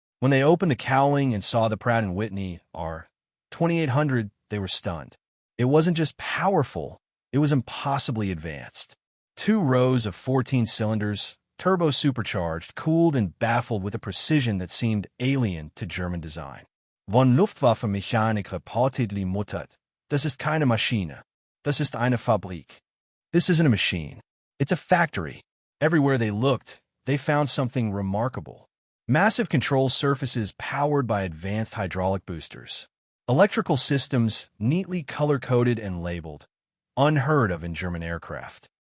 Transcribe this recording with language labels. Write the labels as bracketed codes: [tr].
[en] When they opened the cowling and saw the Pratt & Whitney R-2800, they were stunned. It wasn't just powerful, it was impossibly advanced. 2 rows of 14 cylinders, turbo-supercharged, cooled and baffled with a precision that seemed alien to German design. [de] Von Luftwaffe-Mechanik reportedly muttert: "Das ist keine Maschine. Das ist eine Fabrik." [en] This isn't a machine. It's a factory. Everywhere they looked, they found something remarkable. Massive control surfaces powered by advanced hydraulic boosters. Electrical systems neatly color-coded and labeled, unheard of in German aircraft.